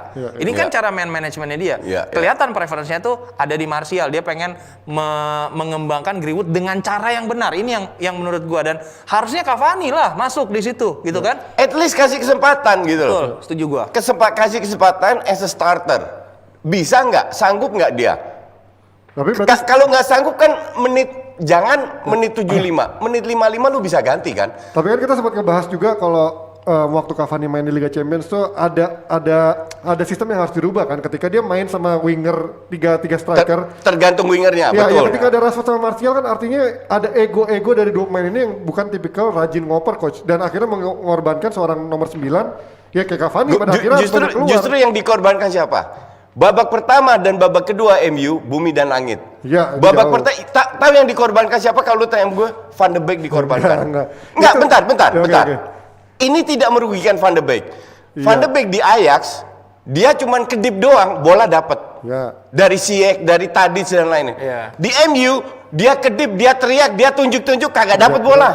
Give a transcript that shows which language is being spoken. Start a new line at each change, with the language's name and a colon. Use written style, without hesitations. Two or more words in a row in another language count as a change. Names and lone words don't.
Indonesian: Ini kan cara man manajemennya dia. Kelihatan preferensinya tuh ada di Martial. Dia pengen mengembangkan Greenwood dengan cara yang benar. Ini yang menurut gua, dan harusnya Cavani lah masuk di situ, gitu kan?
English: At least
Indonesian: kasih kesempatan gitu loh. Betul, setuju gua. Kasih kesempatan
English: as a starter.
Indonesian: Bisa nggak? Sanggup nggak dia? Tapi kalau nggak sanggup kan menit 75, menit 55 lu bisa ganti kan? Tapi kan kita sempat ngebahas juga kalau waktu Cavani main di Liga Champions tuh ada sistem yang harus dirubah kan ketika dia main sama winger tiga striker. Tergantung wingernya, ya, betul. Ya ketika ada Rashford sama Martial kan artinya ada ego dari dua pemain ini yang bukan tipikal rajin ngoper coach dan akhirnya mengorbankan seorang nomor 9 ya kayak Cavani pada akhirnya keluar. Justru yang dikorbankan siapa? Babak pertama dan babak kedua MU bumi dan langit. Ya, babak pertama tahu yang dikorbankan siapa kalau lu tanya gue? Van de Beek dikorbankan. Enggak, bentar. Okay. Ini tidak merugikan Van de Beek. Van de Beek di Ajax, dia cuman kedip doang, bola dapat. Ya. Dari Ziyech, dari Tadic dan lainnya. Ya. Di MU, dia kedip, dia teriak, dia tunjuk-tunjuk, kagak dapat bola.